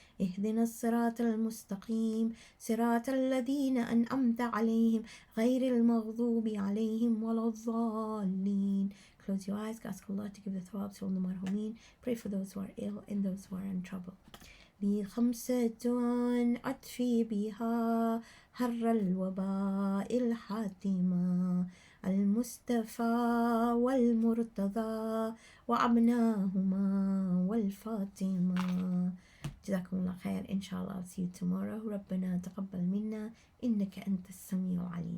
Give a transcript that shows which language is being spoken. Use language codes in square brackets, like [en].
[ar] اهدنا الصراط المستقيم صراط الذين أنعمت عليهم غير المغضوب عليهم ولا الضالين. [en] Close your eyes, ask Allah to give the thawabs to all the marhumeen. Pray for those who are ill and those who are in trouble. [ar] لي خمسة أطفي بها حر الوباء الحاتمة المصطفى والمرتضى وأبناهما والفاطمة. جزاكم الله خير. إن شاء الله [en] I'll see you tomorrow. [ar] ربنا تقبل منا إنك أنت السميع العليم.